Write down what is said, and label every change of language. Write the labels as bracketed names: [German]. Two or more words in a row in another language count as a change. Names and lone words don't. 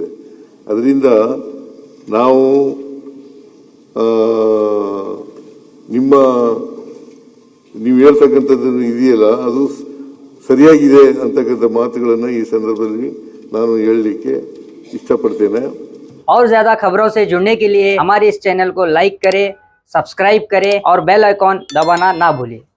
[Kannada] ಅದರಿಂದ ನಾವು ನೀವು ಹೇಳ್ತಕ್ಕಂಥದ್ದು ಇದೆಯಲ್ಲ, ಅದು ಸರಿಯಾಗಿದೆ ಅಂತಕ್ಕಂಥ ಮಾತುಗಳನ್ನು ಈ ಸಂದರ್ಭದಲ್ಲಿ ನಾನು ಹೇಳಲಿಕ್ಕೆ ಇಷ್ಟಪಡ್ತೇನೆ. [Hindi] और ज्यादा खबरों से जुड़ने के लिए हमारे इस चैनल को लाइक करें, सब्सक्राइब करें और [English] bell icon [Hindi] दबाना ना भूलें।